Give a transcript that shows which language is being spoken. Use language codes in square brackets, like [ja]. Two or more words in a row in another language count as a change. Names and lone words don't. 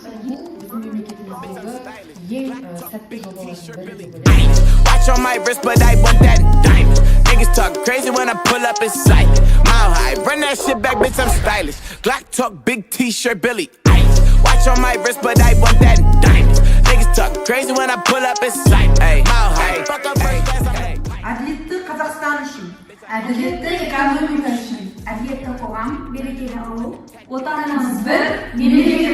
[en] Watch on my wrist, but I want that diamond. Niggas talk crazy when I pull up in sight. Mile high, run that shit back, bitch, I'm stylish. Glock talk, big t-shirt, Billy Eilish. Watch on my wrist, but I want that diamond. Niggas talk crazy when I pull up in sight. Mile high, fuck up first class, I'm [kk] Әділетті Қазақстан үшін, Әділетті экономика үшін, әділетті қоғам, берекелі ауыл, отанымыз бір, мемлекетіміз